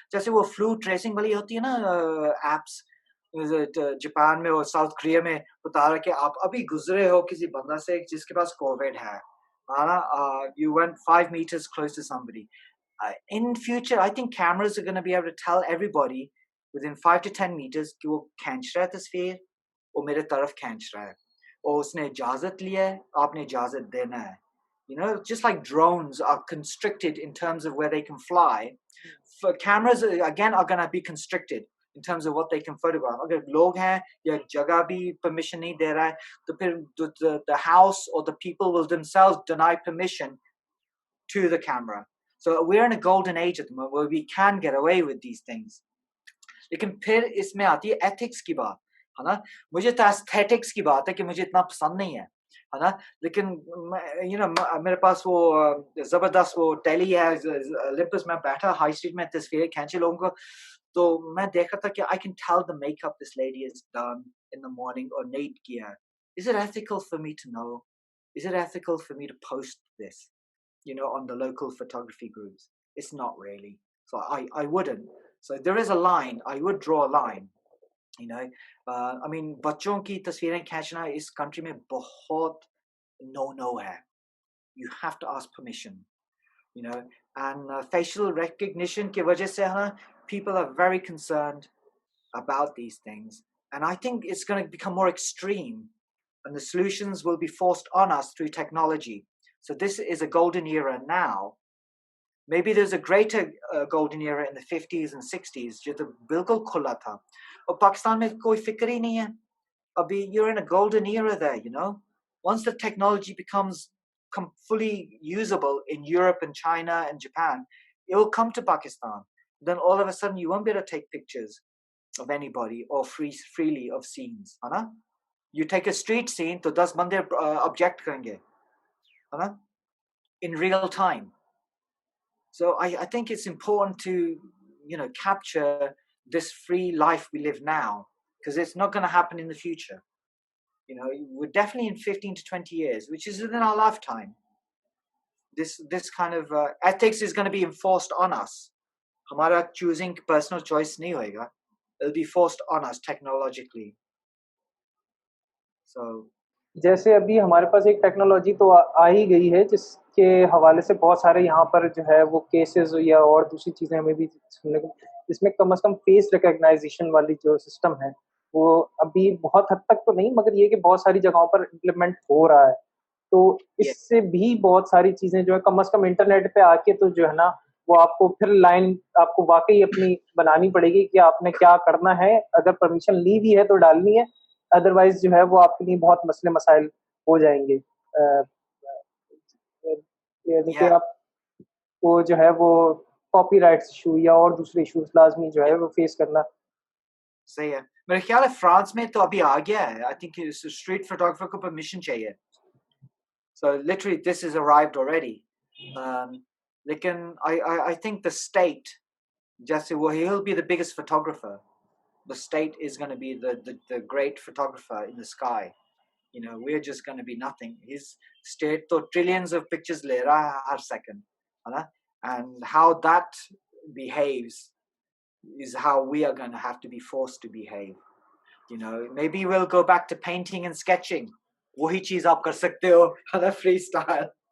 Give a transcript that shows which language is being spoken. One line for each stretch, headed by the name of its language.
Hindi: जैसे वो flu tracing वाली होती है ना एप्स जापान में और साउथ कोरिया में बता रहा है कि आप अभी गुजरे हो किसी बंदा से जिसके पास कोविड है,
English: you went 5 meters close to somebody. In future, I think cameras are going to be able to tell everybody within 5 to 10 meters
Hindi: कि वो खींच रहा है तस्वीर और मेरे तरफ खींच रहा है और उसने इजाजत लिया है, आपने इजाजत देना है.
English: You know, just like drones are constricted in terms of where they can fly, for cameras again are going to be constricted in terms of what they can photograph.
Hindi: अगर लोग हैं या जगह भी permission नहीं दे रहा है, तो फिर
English: the house or the people will themselves deny permission to the camera. So we're in a golden age at the moment where we can get away with these things.
Hindi: लेकिन फिर इसमें आती है ethics की बात, है ना? मुझे तो aesthetics की बात है कि मुझे इतना पसंद नहीं है. है ना? लेकिन मेरे पास वो जबरदस्त वो टेली है, ओलंपस में बैठा हाई स्ट्रीट में तस्वीरें खींचे लोगों को, तो मैं देख रहा था कि
English: I can tell the makeup this lady is done in the morning
Hindi: और नहीं किया.
English: Is it ethical for me to know? Is it ethical for me to post this, on the local photography groups? It's not really. So I wouldn't. So there is a line. I would draw a line. I mean,
Hindi: बच्चों की तस्वीरें खींचना इस country में बहुत no है.
English: You have to ask permission. And facial recognition
Hindi: की वजह से है,
English: people are very concerned about these things. And I think it's going to become more extreme, and the solutions will be forced on us through technology. So this is a golden era now. Maybe there's a greater golden era in the 50s and 60s,
Hindi: जो तो बिल्कुल खुला था. और पाकिस्तान में कोई फिक्र ही नहीं है.
English: अभी you're in a golden era there. Once the technology becomes fully usable in Europe and China and Japan, it will come to Pakistan. Then all of a sudden you won't be able to take pictures of anybody or freely of scenes.
Hindi: है ना?
English: You take a street scene,
Hindi: तो 10 बंदे object करेंगे. है ना?
English: In real time. So I think it's important to, capture this free life we live now, because it's not going to happen in the future. We're definitely in 15 to 20 years, which is within our lifetime. This kind of ethics is going to be enforced on us.
Hindi: हमारा choosing personal choice नहीं होएगा.
English: It'll be forced on us technologically. So
Hindi: जैसे अभी हमारे पास एक technology तो आ ही गई है, जिसके हवाले से बहुत सारे यहाँ पर जो है वो केसेस या और दूसरी चीज़ें हमें भी सुनने को, इसमें कम से कम फेस रिकॉग्नाइजेशन वाली जो सिस्टम है, वो अभी बहुत हद तक तो नहीं, मगर ये कि बहुत सारी जगहों पर इम्प्लीमेंट हो रहा है. तो
English: yeah,
Hindi: इससे भी बहुत सारी चीज़ें जो है कम से कम इंटरनेट पे आके तो जो है ना, वो आपको फिर लाइन आपको वाक़ई अपनी बनानी पड़ेगी कि आपने क्या करना है. अगर परमिशन ली भी है तो डालनी है, अदरवाइज़ जो है वो आपके लिए बहुत मसले मसाइल हो जाएँगे. यानी कि
English: yeah,
Hindi: आपको जो है वो कॉपीराइट्स इश्यू या और दूसरे इश्यूज़ लाज़मी जो
English: yeah.
Hindi: है वो फेस करना. सही है. मेरे ख्याल है फ्रांस में तो अभी आ गया है.
English: I think street photographer
Hindi: को permission चाहिए.
English: So literally this has arrived already. Lekin I think the state, just he'll be the biggest photographer. The state is going to be the great photographer in the sky. We're just going to be nothing. His state to trillions of pictures
Hindi: le raha hai har second.
English: And how that behaves is how we are going to have to be forced to behave. Maybe we'll go back to painting and sketching.
Hindi: वही चीज आप कर सकते हो, है ना, freestyle.